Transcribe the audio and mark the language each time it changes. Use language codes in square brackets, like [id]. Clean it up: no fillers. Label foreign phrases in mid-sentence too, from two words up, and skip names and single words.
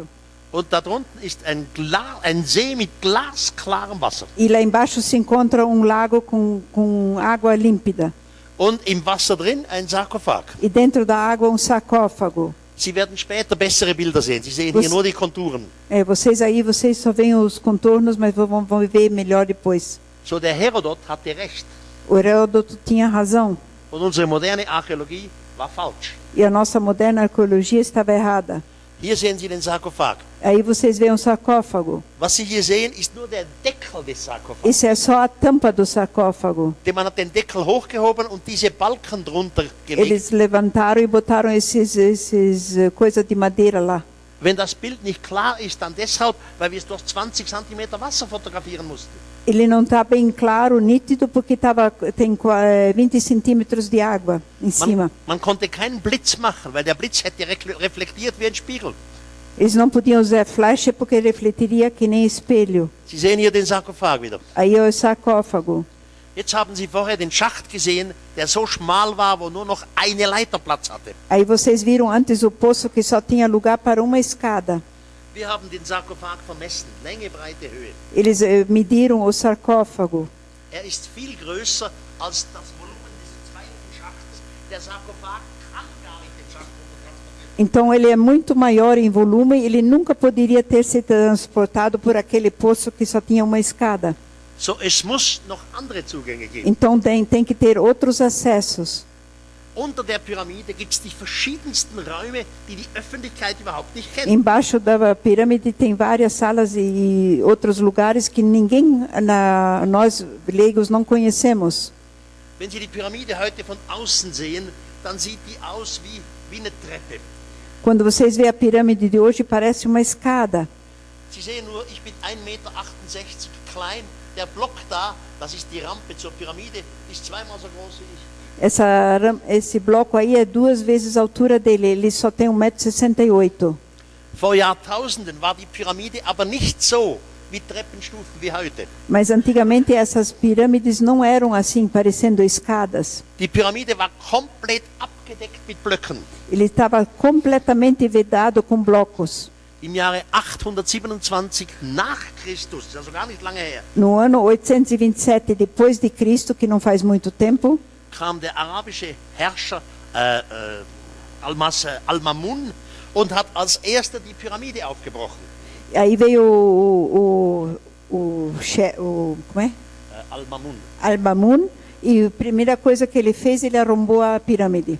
[de] Und da drunten ist ein See mit glasklarem Wasser. [pt] E lá embaixo se encontra lago com água límpida. [de] Und im Wasser drin ein Sarkophag. [pt] E dentro da água sarcófago. [de] Sie werden später bessere Bilder sehen. Sie sehen hier nur die Konturen. [pt] Vocês só veem os contornos, mas vão ver melhor depois. [de] So der Herodot hatte recht. [pt] O Heródoto tinha razão. [de] Und unsere moderne Archäologie war falsch. [pt] E a nossa moderna arqueologia estava errada. [de] Hier sehen Sie den Sarkophag. [pt] Aí vocês veem um sarcófago. [de] Was Sie hier sehen, ist nur der Deckel des Sarkophags. [pt] Isso é só a tampa do sarcófago. [de] Man hat den Deckel hochgehoben und diese Balken drunter gelegt. [pt] Eles levantaram e botaram esses coisas de madeira lá. [de] Wenn das Bild nicht klar ist, dann deshalb, weil wir es durch 20 cm Wasser fotografieren mussten. [pt] Ele não está bem claro, nítido, porque tem 20 centímetros de água em cima. [de] Man konnte keinen Blitz machen, weil der Blitz hätte reflektiert wie ein Spiegel. [pt] Eles não podiam usar flash porque refletiria que nem espelho. [de] Sie sehen hier den Sarkophag wieder. [pt] Aí é o sarcófago. [de] Jetzt haben Sie vorher den Schacht gesehen, der so schmal war, wo nur noch eine Leiter Platz hatte. [pt] Aí vocês viram antes o poço que só tinha lugar para uma escada. [de] Wir haben den Sarkophag vermessen, Länge, Breite, Höhe. [pt] Eles mediram o sarcófago. [de] Ist viel größer als das Volumen des zweiten Schachtes. Der Sarkophag kann gar nicht den Schacht transportieren. [pt] Então ele é muito maior em volume, ele nunca poderia ter sido transportado por aquele poço que só tinha uma escada. [de] So, es muss noch andere Zugänge geben. [pt] Então tem que ter outros acessos. [de] Unter der Pyramide gibt es die verschiedensten Räume, die die Öffentlichkeit überhaupt nicht kennt. [pt] Embaixo da pirâmide tem várias salas e outros lugares que nós leigos não conhecemos. [de] Wenn Sie die Pyramide heute von außen sehen, dann sieht die aus wie eine Treppe. [pt] Quando vocês veem a pirâmide de hoje, parece uma escada. [de] Sie sehen nur, ich bin 1,68 Meter klein. Der Block da, das ist die Rampe zur Pyramide, ist 2-mal so groß wie ich. [pt] Esse bloco aí é 2 vezes a altura dele, ele só tem 1,68 m. [de] Vor Jahrtausenden war die Pyramide aber nicht so wie Treppenstufen wie heute. [pt] Mas antigamente essas pirâmides não eram assim, parecendo escadas. [de] Die Pyramide war komplett abgedeckt mit Blöcken. [pt] Ele estava completamente vedado com blocos. [de] Im Jahre 827 nach Christus, also gar nicht lange her. [pt] No ano 827 depois de Cristo, que não faz muito tempo, [de] kam der arabische Herrscher Al-Mamun und hat als erster die Pyramide aufgebrochen. [pt] Aí veio como é? Al-Mamun. Al-Mamun, e a primeira coisa que ele fez, ele arrombou a pirâmide.